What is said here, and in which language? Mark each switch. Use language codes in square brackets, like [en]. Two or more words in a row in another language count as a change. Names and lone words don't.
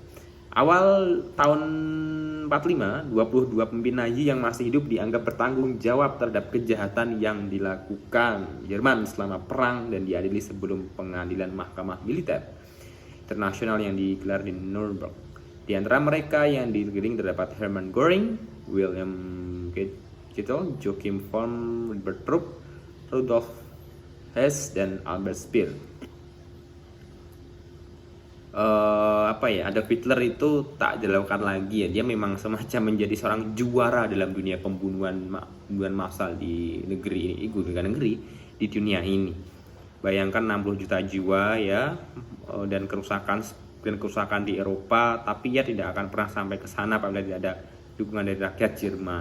[id] Awal tahun 45, 22 pemimpin Nazi yang masih hidup dianggap bertanggung jawab terhadap kejahatan yang dilakukan Jerman selama perang dan diadili sebelum pengadilan mahkamah militer internasional yang digelar di Nuremberg. Di antara mereka yang digiring terdapat Hermann Göring, William Keitel, Joachim von Ribbentrop, Rudolf Hess, dan Albert Speer. Adolf Hitler itu tak dilakukan lagi ya. Dia memang semacam menjadi seorang juara dalam dunia pembunuhan massal di negeri di dunia ini. Bayangkan 60 juta jiwa ya, dan kerusakan di Eropa, tapi ia tidak akan pernah sampai ke sana apabila tidak ada dukungan dari rakyat Jerman.